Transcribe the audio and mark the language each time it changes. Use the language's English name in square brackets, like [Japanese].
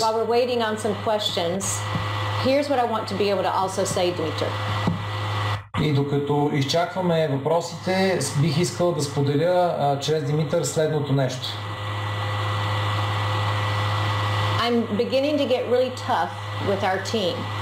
[English] While we're waiting on some questions, here's what I want to be able to also say, Dimitar. [Bulgarian] И докато изчакваме въпросите, бих искал да споделя чрез Димитър следното нещо. [English] I'm beginning to get really tough with our team.